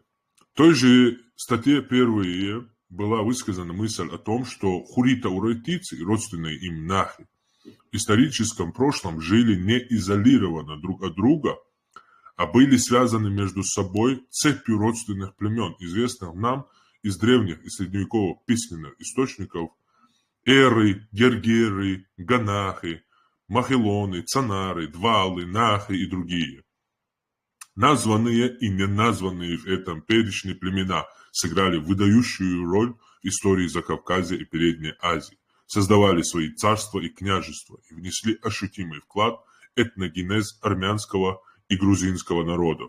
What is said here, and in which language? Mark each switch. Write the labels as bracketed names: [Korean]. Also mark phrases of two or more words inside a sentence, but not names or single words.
[Russian] В той же статье первые была высказана мысль о том, что хурита-урартийцы и родственные им нахи в историческом прошлом жили не изолированно друг от друга, а были связаны между собой цепью родственных племен, известных нам из древних и средневековых письменных источников эры, гергеры, ганахи, махелоны, цанары, двалы, нахи и другие. Названные и неназванные в этом перечне племена сыграли выдающую роль в истории Закавказья и Передней Азии, создавали свои царства и княжества и внесли ощутимый вклад в этногенез армянского и грузинского народов.